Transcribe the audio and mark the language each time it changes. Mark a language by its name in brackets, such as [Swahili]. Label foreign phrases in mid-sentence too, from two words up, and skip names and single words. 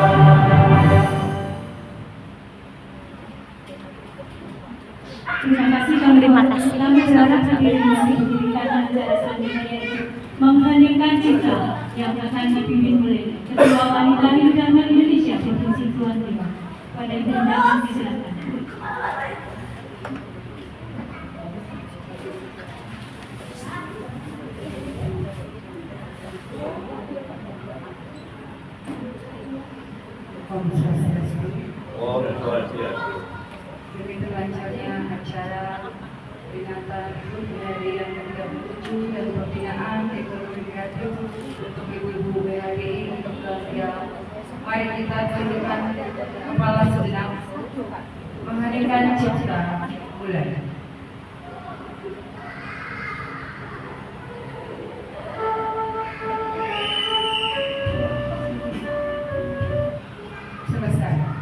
[Indonesian] Terima kasih kami berharap hadirin yang diberikan acara selanjutnya yaitu mengheningkan cipta yang akan dipimpin oleh Ketua Wanita Hidangan Indonesia Provinsi Kepulauan Riau. Pada undangan disilakan. [Balinese] Om Swastiastu. [Indonesian] Demi terlancarnya acara peringatan HUT hari yang ke-37 dan pembinaan ekonomi kreatif untuk ibu-ibu BHGI untuk Riau. Mari kita tundukkan kepala sejenak, mengheningkan cipta, mulai. Selesai.